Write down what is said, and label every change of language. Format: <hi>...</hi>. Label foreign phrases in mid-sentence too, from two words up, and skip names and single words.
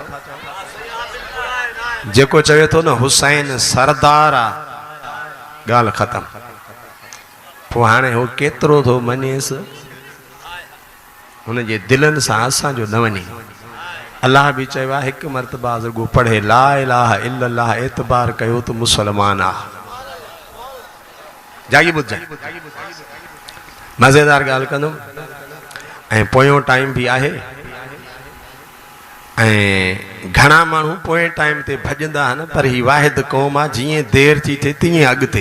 <sd>जेको चवे थो न हुसैन सरदार आहे, ॻाल्हि ख़तम। पोइ हाणे हो केतिरो थो मञेसि, हुनजे दिलनि सां असांजो न वञे। अल्लाह बि चयो आहे हिकु मर्तबा रुगो पढ़े</sd> <ar>لا إله إلا الله</ar> <sd>एतबार कयो त मुसलमान आहे। जागी ॿुधाए मज़ेदार ॻाल्हि कंदुमि ऐं पोयों टाइम बि आहे। ऐं घणा माण्हू पोएं टाइम ते भॼंदा आहिनि पर ही वाहिद क़ौम आहे जीअं देरि थी थिए तीअं अॻिते।</sd>